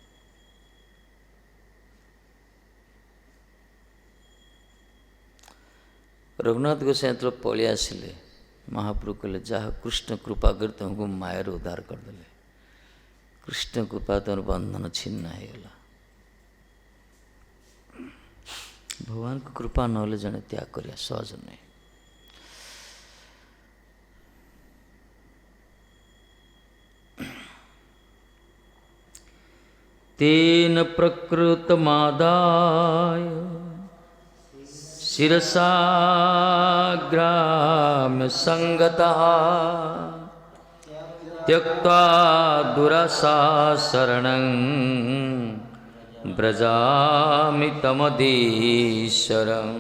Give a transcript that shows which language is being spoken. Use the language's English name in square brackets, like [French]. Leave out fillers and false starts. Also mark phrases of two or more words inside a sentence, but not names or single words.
[Odia] ରଘୁନାଥ ଗୋସାଇଁ ଯେତେବେଳେ ପଳେଇ ଆସିଲେ, ମହାପ୍ରଭୁ କହିଲେ ଯାହା କୃଷ୍ଣ କୃପା କରି ତୁମକୁ ମାୟାରୁ ଉଦ୍ଧାର କରିଦେଲେ। କୃଷ୍ଣ କୃପା ତୁମର ବନ୍ଧନ ଛିନ୍ନ ହେଇଗଲା। ଭଗବାନଙ୍କ କୃପା ନହେଲେ ଜଣେ ତ୍ୟାଗ କରିବା ସହଜ ନୁହେଁ। [Sanskrit] तेन प्रकृतमादाय शिरसा ग्राम्य संगतः, त्यक्त्वा दुरासा शरणं व्रजामि तमधीश्वरम्।